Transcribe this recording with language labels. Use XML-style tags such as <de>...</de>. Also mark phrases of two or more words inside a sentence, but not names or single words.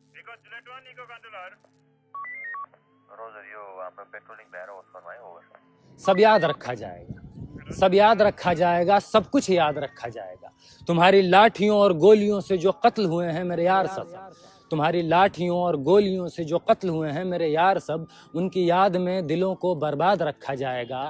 <en>consulate 1 Eco Controller.</en> <ne>रोजर यो हाम्रो पेट्रोलिङ भएर</ne> <en>over over</en> <hi>सब याद रखा जाएगा, सब याद रखा जाएगा, सब कुछ याद रखा जाएगा। तुम्हारी लाठियों और गोलियों से जो कत्ल हुए हैं मेरे यार सब, तुम्हारी लाठियों और गोलियों से जो कत्ल हुए हैं मेरे यार सब, उनकी याद में दिलों को बर्बाद रखा जाएगा।</hi>